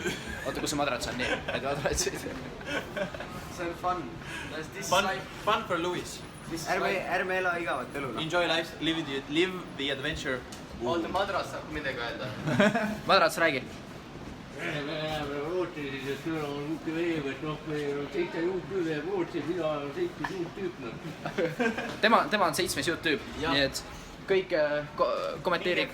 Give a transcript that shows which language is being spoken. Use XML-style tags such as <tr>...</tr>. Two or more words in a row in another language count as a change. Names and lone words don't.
<et>Oota, kus see madrats on? Nii, et madratsid. See on fun.</et> <en>Fun for Louis.</en> <et>Ärme ela igavat elu.</et> <en>Enjoy life, live the adventure.</en> <et>Oota, madrats saab midagi öelda. Madrats, räägi. Tema on 7. YouTube, nii et kõik kommenteerig.</et>